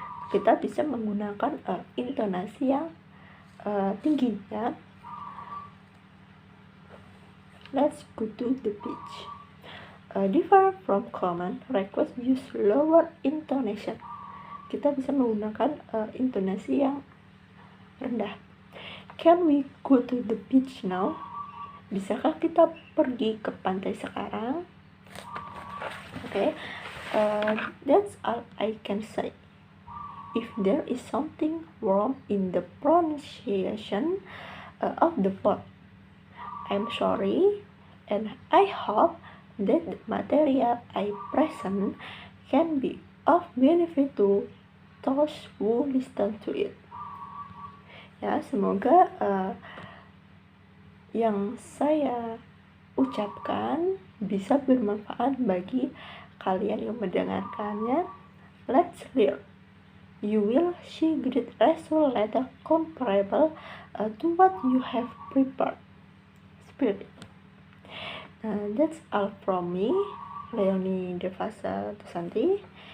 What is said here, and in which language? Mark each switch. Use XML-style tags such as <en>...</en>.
<id>Kita bisa menggunakan intonasi yang tinggi ya.</id> <en>Let's go to the beach. Different from common request, use lower intonation.</en> <id>Kita bisa menggunakan intonasi yang rendah.</id> <en>Can we go to the beach now?</en> <id>Bisakah kita pergi ke pantai sekarang?</id> <en>Okay. That's all I can say. If there is something wrong in the pronunciation of the word, I'm sorry, and I hope that the material I present can be of benefit to those who listen to it.</en> <id>Ya, semoga yang saya ucapkan bisa bermanfaat bagi kalian yang mendengarkannya.</id> <en>Let's learn. You will see great result later comparable to what you have prepared. Spirit. That's all from me, Leonie Devasa Tusanti.</en>